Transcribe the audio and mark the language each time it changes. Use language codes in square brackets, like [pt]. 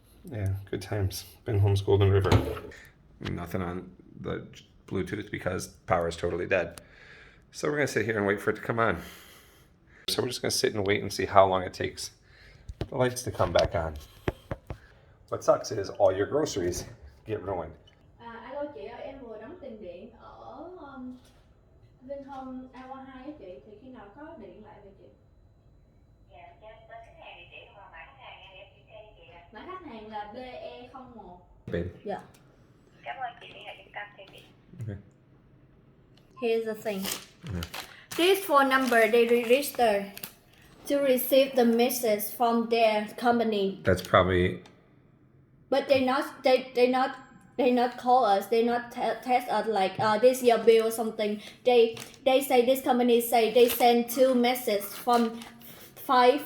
[en] Yeah, good times. VinHomes Golden River. Nothing on the Bluetooth because power is totally dead. So we're gonna sit here and wait for it to come on. So we're just gonna sit and wait and see how long it takes the lights to come back on. What sucks is all your groceries get ruined. [vi] Alo chị ơi, em vừa đóng tiền điện ở VinHome A2 chị, thì khi nào có điện lại về chị? Dạ, cho tới khách hàng địa chỉ hoặc mã khách hàng em kiểm tra cho chị ạ. Mã khách hàng là BE01. [en] Babe. [vi] Dạ. Cảm ơn chị liên hệ trung tâm cho chị. [en] Okay. Here's the thing. This phone number they register to receive the message from their company. That's probably. But they not call us. They not test us like this your bill or something. They say this company say they send 2 messages from 5.